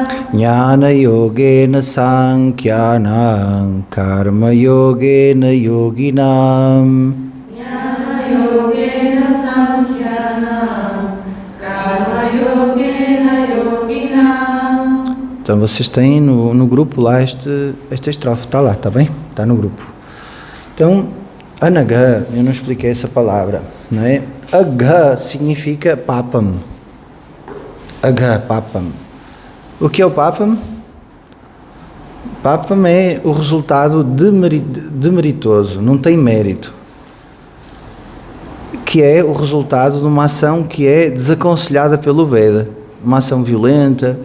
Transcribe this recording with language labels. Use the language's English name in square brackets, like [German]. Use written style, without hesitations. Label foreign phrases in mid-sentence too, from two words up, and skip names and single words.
[Sanskrit] Jnana yogena sankyanam Karma yogena yoginam Jnana yogena sankyanam Karma yogena yoginam. [Portuguese] Então vocês têm no grupo lá esta estrofe, está lá, está bem? Está no grupo. Então, anagha, eu não expliquei essa palavra, não é? Agha significa papam. Agha, papam. O que é o papam? Papam é o resultado demeritoso, não tem mérito. Que é o resultado de uma ação que é desaconselhada pelo Veda. Uma ação violenta.